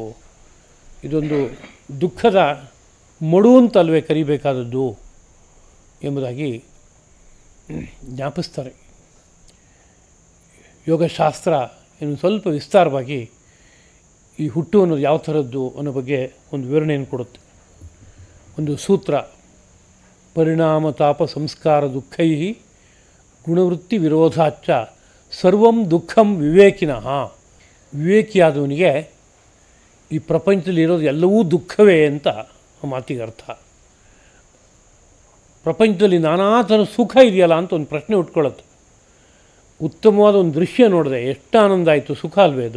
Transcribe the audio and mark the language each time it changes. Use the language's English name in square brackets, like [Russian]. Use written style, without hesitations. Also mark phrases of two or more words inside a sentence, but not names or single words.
[Kannada] ಇದೊಂದು ದುಃಖದ ಮಡು ಅಂತಲ್ವೇ ಕರಿಬೇಕಾದದ್ದು ಎಂಬುದಾಗಿ ಜ್ಞಾಪಿಸ್ತಾರೆ. ಯೋಗಶಾಸ್ತ್ರ ಇನ್ನು ಸ್ವಲ್ಪ ವಿಸ್ತಾರವಾಗಿ ಈ ಹುಟ್ಟು ಅನ್ನೋದು ಯಾವ ಥರದ್ದು ಅನ್ನೋ ಬಗ್ಗೆ ಒಂದು ವಿವರಣೆಯನ್ನು ಕೊಡುತ್ತೆ. ಒಂದು ಸೂತ್ರ, [Sanskrit] ಪರಿಣಾಮ ತಾಪ ಸಂಸ್ಕಾರ ದುಃಖೈ ಗುಣವೃತ್ತಿ ವಿರೋಧಾಚ್ಚ ಸರ್ವಂ ದುಃಖಂ ವಿವೇಕಿನಃ. [Kannada] ವಿವೇಕಿಯಾದವನಿಗೆ ಈ ಪ್ರಪಂಚದಲ್ಲಿ ಇರೋದು ಎಲ್ಲವೂ ದುಃಖವೇ ಅಂತ ಆ ಮಾತಿಗೆ ಅರ್ಥ. ಪ್ರಪಂಚದಲ್ಲಿ ನಾನಾ ಥರ ಸುಖ ಇದೆಯಲ್ಲ ಅಂತ ಒಂದು ಪ್ರಶ್ನೆ ಉಟ್ಕೊಳ್ಳುತ್ತೆ. ಉತ್ತಮವಾದ ಒಂದು ದೃಶ್ಯ ನೋಡಿದೆ, ಎಷ್ಟು ಆನಂದ ಆಯಿತು, ಸುಖ ಅಲ್ವೇ ಅದು?